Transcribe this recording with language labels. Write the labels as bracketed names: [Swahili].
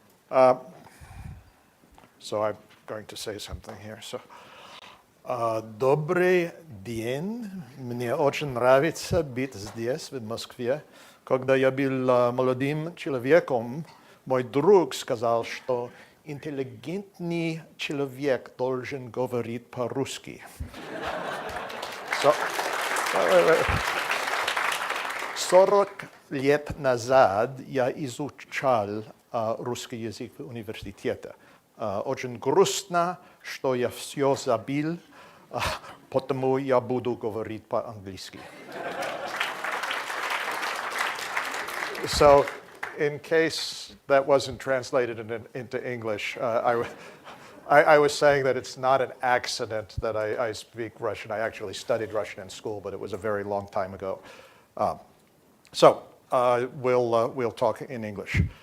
[English] So I'm going to say something here. [Russian] Добрый день. Мне очень нравится быть здесь, в Москве. Когда я был молодым человеком, мой друг сказал, что интеллигентный человек должен говорить по-русски. 40 лет назад я изучал русский язык в университете. Очень грустно, что я все забыл, потому я буду говорить по-английски. [English] So, in case that wasn't translated into English, I was saying that it's not an accident that I speak Russian. I actually studied Russian in school, but it was a very long time ago. We'll talk in English.